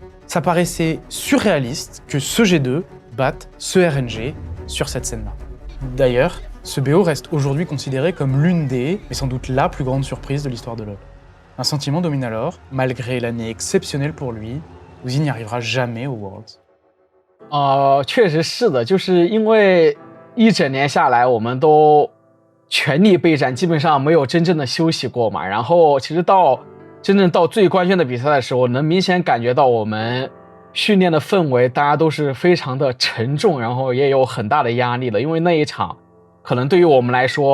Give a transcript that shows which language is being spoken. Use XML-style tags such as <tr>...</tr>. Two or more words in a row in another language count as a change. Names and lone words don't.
<fr>Ça paraissait surréaliste que ce G2 batte ce RNG sur cette scène-là. D'ailleurs, Ce BO reste aujourd'hui considéré comme l'une des, mais sans doute la plus grande surprise de l'histoire de LoL. Un sentiment domine alors, malgré l'année exceptionnelle pour lui, Uzi n'y arrivera jamais aux Worlds.</fr> <zh>确实是的，就是因为一整年下来，我们都全力备战，基本上没有真正的休息过嘛。然后其实真正到最关键的比赛的时候，能明显感觉到我们训练的氛围，大家都是非常的沉重，然后也有很大的压力的。因为那一场，可能对于我们来说，</zh>